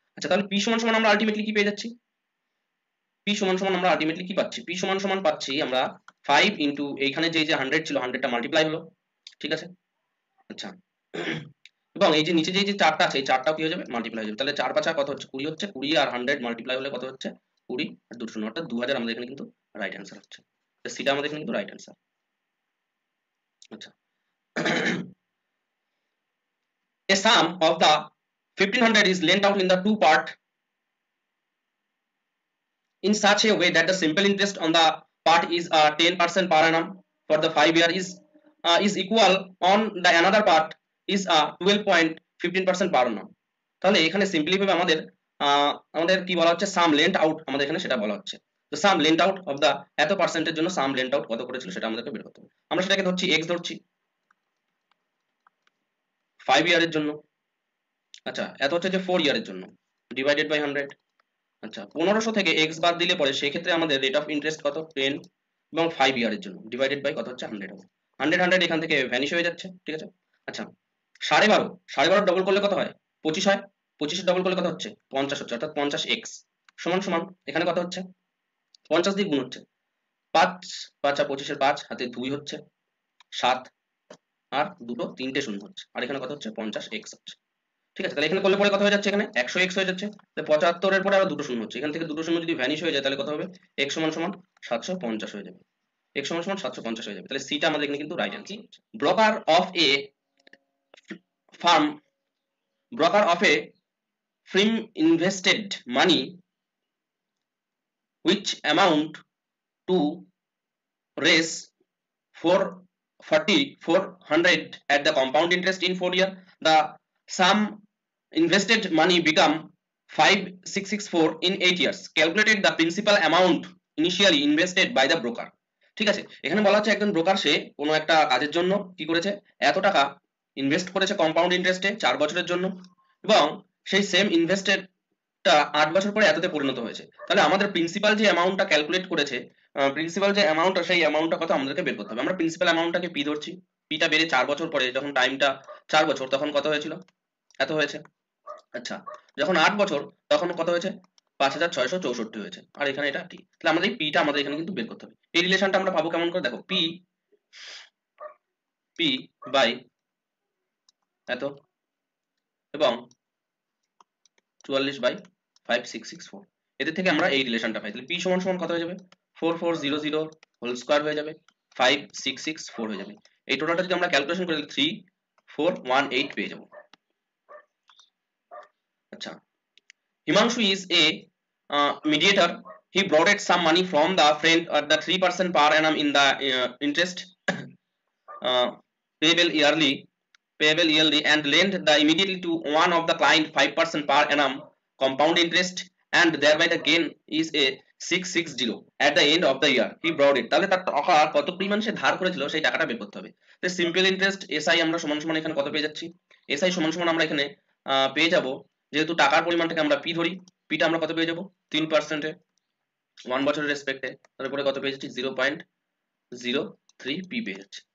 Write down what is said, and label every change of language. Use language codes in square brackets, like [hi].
[bn] আচ্ছা, তাহলে p সমান সমান আমরা আলটিমেটলি কি পেয়ে যাচ্ছি, p সমান সমান আমরা আলটিমেটলি কি পাচ্ছি, p সমান সমান পাচ্ছি আমরা 5 ইনটু এইখানে যে 100 ছিল 100টা মাল্টিপ্লাই হলো। ঠিক আছে, আচ্ছা, এবং এই যে নিচে যে 4টা আছে এই 4টাও কি হয়ে যাবে মাল্টিপ্লাই হয়ে যাবে, তাহলে 4 5 কত হচ্ছে 20 হচ্ছে, 20 আর 100 মাল্টিপ্লাই হলে কত হচ্ছে 20 আর 2 শূন্য অর্থাৎ 2000 আমাদের এখানে কিন্তু [en] right answer [bn] হচ্ছে, তো সেটা আমাদের এখানে কিন্তু রাইট অ্যান্সার। [en] আচ্ছা, a sum of the 1500 is lent out in the two part in such a way that the simple interest on the part is 10% per annum for the 5 year is equal on the another part is 12.15% per annum। [bn] তাহলে এখানে simply ভাবে আমাদের আমাদের কি বলা হচ্ছে, সাম lent out আমাদের এখানে সেটা বলা হচ্ছে, তো [en] sum lent out of the [bn] এত পার্সেন্টের জন্য সাম লেন্ট আউট কত করেছিল সেটা আমাদেরকে বের করতে হবে। আমরা সেটাকে ধরছি x ধরছি 5 ইয়ারের জন্য, আচ্ছা এত হচ্ছে যে 4 ইয়ারের জন্য ডিভাইডেড বাই 100। আচ্ছা, 1500 থেকে x বাদ দিলে পরে সেই ক্ষেত্রে আমাদের রেট অফ ইন্টারেস্ট কত 10 এবং 5 ইয়ারের জন্য ডিভাইডেড বাই কত হচ্ছে 100 হবে, 100 এখান থেকে ভ্যানিশ হয়ে যাচ্ছে। ঠিক আছে, আচ্ছা 12.5 ডবল করলে কত হয় 25 হয়, 25 ডবল করলে কত হচ্ছে 50 হচ্ছে, অর্থাৎ 50x সমান সমান এখানে কত হচ্ছে 50 দিয়ে গুণ হচ্ছে 5 5 আর 25 এর 5 হাতে 2 হচ্ছে 7 আর দুটো 3টে শূন্য হচ্ছে, আর এখানে কত হচ্ছে 50x হচ্ছে। ঠিক আছে, তাহলে এখানে করলে পরে কত হয়ে যাচ্ছে, এখানে 100x হয়ে যাচ্ছে, তাহলে 75 এর পরে আবার দুটো শূন্য হচ্ছে, এখান থেকে দুটো শূন্য যদি ভ্যানিশ হয়ে যায় তাহলে কত হবে x সমান সমান 750 হয়ে যাবে, x সমান সমান 750 হয়ে যাবে, তাহলে সিটা আমাদের এখানে কিন্তু [en] Right answer. Broker of a firm, broker of a firm invested money which amount to raise 400 at the compound interest in 4 year. The sum invested money become 5664 in 8 years. Calculated the principal amount initially invested by the broker. [bn] ঠিক আছে, এখানে বলা হচ্ছে একজন broker সে কোনো একটা কাজের জন্য কি করেছে, এত টাকা ইনভেস্ট করেছে কম্পাউন্ড ইন্টারেস্টে 4 বছরের জন্য, এবং সেই সেম ইনভেস্টেডটা 8 বছর পরে এততে পরিণত হয়েছে। তাহলে আমাদের প্রিন্সিপাল যে অ্যামাউন্টটা ক্যালকুলেট করেছে, প্রিন্সিপাল যে অ্যামাউন্টটা সেই অ্যামাউন্টটা কত আমাদেরকে বের করতে হবে। আমরা প্রিন্সিপাল অ্যামাউন্টটাকে পি ধরছি, পিটা বেড়ে 4 বছর পরে যখন টাইমটা 4 বছর তখন কত হয়েছিল এত হয়েছে। আচ্ছা, যখন 8 বছর তখন কত হয়েছে 5664 হয়েছে, আর এখানে এটা টি, তাহলে আমাদের এই পিটা আমাদের এখানে কিন্তু বের করতে হবে। এই রিলেশনটা আমরা পাবো কেমন করে, দেখো পি পি বাই এত এবং 44/5664, এদের থেকে আমরা এই রিলেশনটা পাই, তাহলে p সমান সমান কত হয়ে যাবে 4400 হোল স্কয়ার হয়ে যাবে 5664 হয়ে যাবে। এই টোটালটা যদি আমরা ক্যালকুলেশন করি তাহলে 3418 পেয়ে যাব। [en] আচ্ছা, Himanshu is a mediator. He borrowed some money from the friend at the 3% per annum in the interest payable yearly and lent the immediately to one of the client 5% per annum compound interest, and thereby the gain is a 660 at the end of the year he borrowed it। [bn] তাহলে তার টাকা কত পরিমাণ সে ধার করেছিল সেই টাকাটা বের করতে হবে। তো সিম্পল ইন্টারেস্ট এসআই আমরা সমান সমান এখানে কত পেয়ে যাচ্ছি, এসআই সমান সমান আমরা এখানে পেয়ে যাব, যেহেতু টাকার পরিমাণটাকে আমরা পি ধরি, পিটা আমরা কত পেয়ে যাব 3% 1 বছরের রেসপেক্টে, তারপরে কত পেয়ে যাচ্ছি 0.03 পি পেয়ে যাচ্ছি।